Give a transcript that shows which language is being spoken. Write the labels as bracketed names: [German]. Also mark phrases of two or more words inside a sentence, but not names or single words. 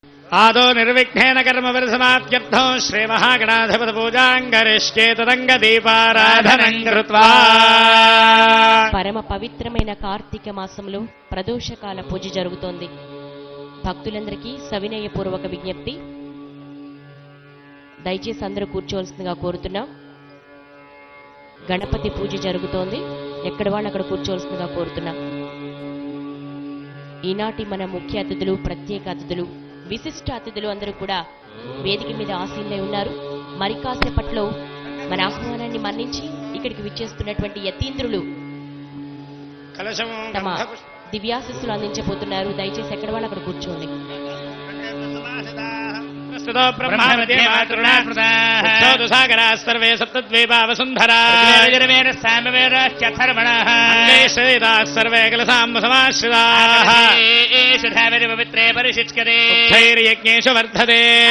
[Sanskrit] आदौ निर्विघ्नेन कर्मपरिसमाप्त्यर्थं श्रीमहागणाधिपतिपूजां करिष्ये तदङ्गदीपाराधनं कृत्वा [Telugu] పరమ పవిత్రమైన కార్తీక మాసంలో ప్రదోషకాల పూజ జరుగుతోంది. భక్తులందరికీ సవినయపూర్వక విజ్ఞప్తి, దయచేసి అందరూ కూర్చోవలసిందిగా కోరుతున్నాం. గణపతి పూజ జరుగుతోంది, ఎక్కడ వాళ్ళు అక్కడ కూర్చోవలసిందిగా కోరుతున్నాం. ఈనాటి మన ముఖ్య అతిథులు, ప్రత్యేక అతిథులు, విశిష్ట అతిథులు అందరూ కూడా వేదిక మీద ఆసీనులై ఉన్నారు. మరి కాసేపట్లో మన ఆహ్వానాన్ని మన్నించి ఇక్కడికి విచ్చేస్తున్నటువంటి యతీంద్రులు తమ దివ్యాశిస్సులు అందించబోతున్నారు. దయచేసి ఎక్కడ వాళ్ళు అక్కడ కూర్చోండి. [Sanskrit] सर्वे सप्तद्वीपावसुन्धरा सर्वे पवित्रे परिशिष्करेर्यज्ञेषु वर्धते